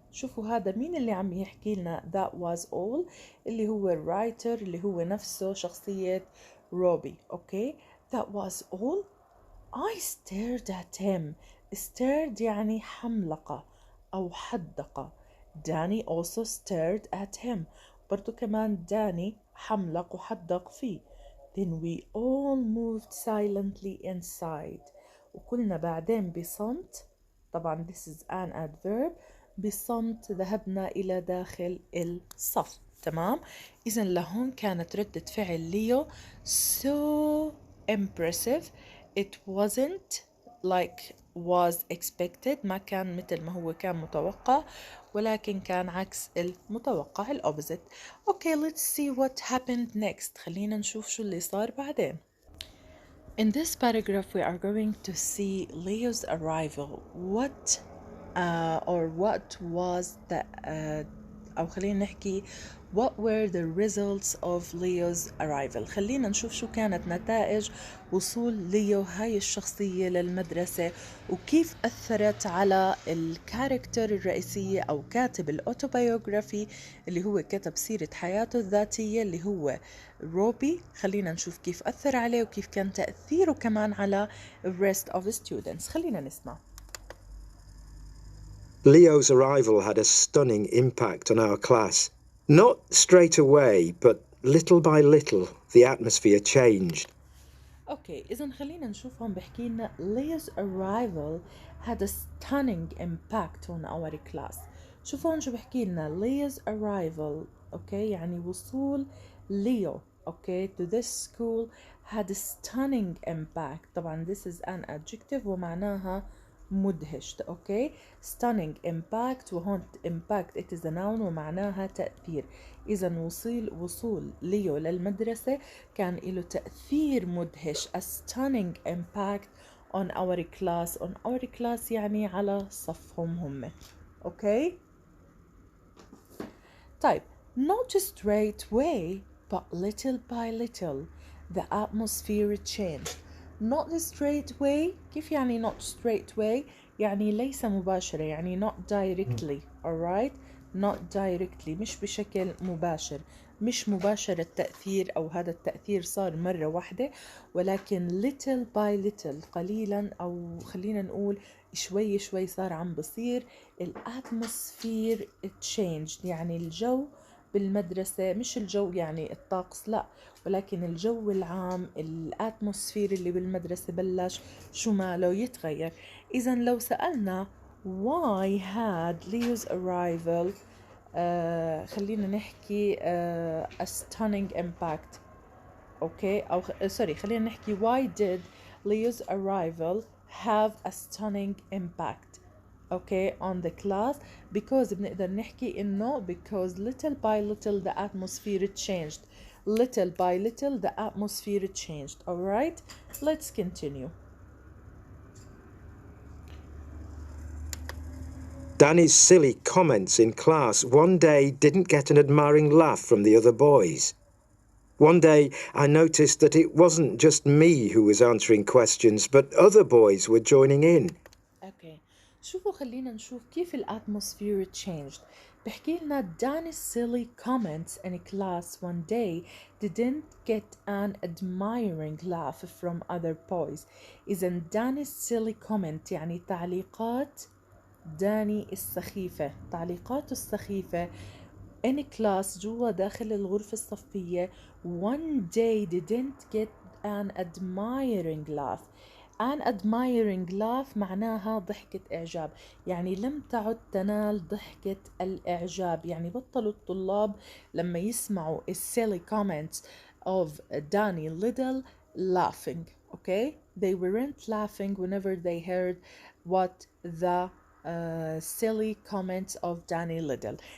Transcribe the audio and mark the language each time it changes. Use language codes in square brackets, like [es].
[ar] شوفوا هذا مين اللي عم يحكي لنا [en] that was all؟ [ar] اللي هو الرايتر اللي هو نفسه شخصية روبي. [en] Okay that was all. I stared at him. [ar] stared يعني حملقة أو حدقة. [en] Danny also stared at him. [ar] برضو كمان داني حملق وحدق فيه. [en] Then we all moved silently inside. [ar] وكلنا بعدين بصمت. [en] طبعا this is an adverb. [ar] بصمت ذهبنا إلى داخل الصف. تمام؟ إذن لهون كانت ردة فعل ليو [en] so impressive. It wasn't like was expected. [ar] ما كان مثل ما هو كان متوقع ولكن كان عكس المتوقع الأوبزيت. [en] Okay, let's see what happened next. [ar] خلينا نشوف شو اللي صار بعدين. [en] In this paragraph we are going to see Leo's arrival. What or what was the [ar] أو خلينا نحكي [en] what were the results of Leo's arrival. [ar] خلينا نشوف شو كانت نتائج وصول ليو هاي الشخصية للمدرسة وكيف أثرت على الكاركتر الرئيسية أو كاتب الأوتوبيوغرافي اللي هو كتب سيرة حياته الذاتية اللي هو روبي. خلينا نشوف كيف أثر عليه وكيف كان تأثيره كمان على [en] rest of students. [ar] خلينا نسمع. [en] Leo's arrival had a stunning impact on our class. Not straight away, but little by little, the atmosphere changed. [ar] اوكي اذا خلينا نشوف هون بحكي لنا [en] Leo's arrival had a stunning impact on our class. [ar] شوفوا هون شو بحكي لنا [en] Leo's arrival. [ar] اوكي يعني وصول ليو اوكي [en] to this school had a stunning impact. طبعا this is an adjective [ar] ومعناها مدهش. [en] okay stunning impact وهون impact it is a noun [ar] ومعناها تأثير. إذا وصول ليو للمدرسة كان له تأثير مدهش [en] a stunning impact on our class. on our class [ar] يعني على صفهم هم. اوكي طيب [en] not straight away but little by little the atmosphere changed. not straight away كيف يعني not straight away؟ [ar] يعني ليس مباشرة يعني [en] not directly. [ar] alright [en] not directly [ar] مش بشكل مباشر مش مباشر التأثير أو هذا التأثير صار مرة واحدة ولكن [en] little by little [ar] قليلا أو خلينا نقول شوي شوي صار عم بصير الاتموسفير changed. يعني الجو بالمدرسة مش الجو يعني الطقس لا ولكن الجو العام الاتموسفير اللي بالمدرسة بلش شو ماله يتغير. إذا لو سألنا [en] why had Leo's arrival [ar] خلينا نحكي [en] a stunning impact. Okay أو sorry [ar] خلينا نحكي [en] why did Leo's arrival have a stunning impact okay on the class. because [ar] بنقدر نحكي إنه [en] because little by little the atmosphere changed. little by little the atmosphere changed. alright let's continue. Danny's silly comments in class one day didn't get an admiring laugh from the other boys. One day I noticed that it wasn't just me who was answering questions, but other boys were joining in. Okay. [ar] شوفوا خلينا نشوف كيف الاتموسفير [en] changed. [ar] بحكي لنا [en] Danny's silly comments in class one day didn't get an admiring laugh from other boys. [ar] إذا [en] Danny's silly comment [ar] يعني تعليقات داني السخيفة. تعليقاته السخيفة [en] in class [ar] جوا داخل الغرفة الصفية [en] one day didn't get an admiring laugh. [ar] an admiring laugh معناها ضحكة إعجاب يعني لم تعد تنال ضحكة الإعجاب. يعني بطلوا الطلاب لما يسمعوا [en] silly comments of Danny Little [ar] laughing. [en] okay they weren't laughing whenever they heard what the silly comments of Danny Little.